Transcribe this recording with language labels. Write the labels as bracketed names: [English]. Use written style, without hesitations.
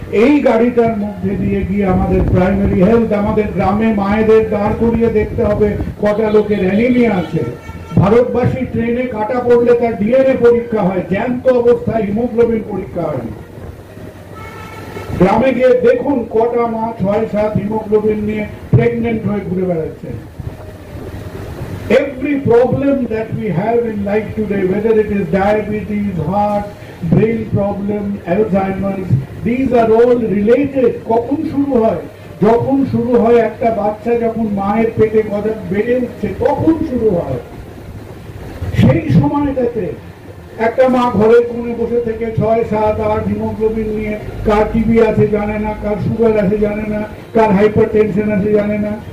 [Bangla] এই গাড়িটার মধ্যে দিয়ে গিয়ে আমাদের প্রাইমারি হেলথ, আমাদের গ্রামে মায়েদের দাঁড় করিয়ে দেখতে হবে কটা লোকের অ্যানিমিয়া আছে। ভারতবাসী ট্রেনে কাটা পড়লে তার ডিএনএ পরীক্ষা হয়, জ্যান্ত অবস্থায় হিমোগ্লোবিন পরীক্ষা হয়। গ্রামে গিয়ে দেখুন কটা মা 6-7 হিমোগ্লোবিন নিয়ে প্রেগনেন্ট হয়ে ঘুরে বেড়াচ্ছে। [English] Every problem that we have in life today, whether it is diabetes, heart, brain problem, Alzheimer's, these are all related. [Bangla] কখন শুরু হয়? যখন শুরু হয় একটা বাচ্চা যখন মায়ের পেটে বেড়ে উঠছে, তখন শুরু হয়। সেই সময়টাতে একটা মা ঘরের কোণে বসে থেকে 6-7-8 হিমোগ্লোবিন নিয়ে, কার টিবি আছে জানে না, কার সুগার আছে জানে না, কার হাইপার টেনশন আছে জানে না।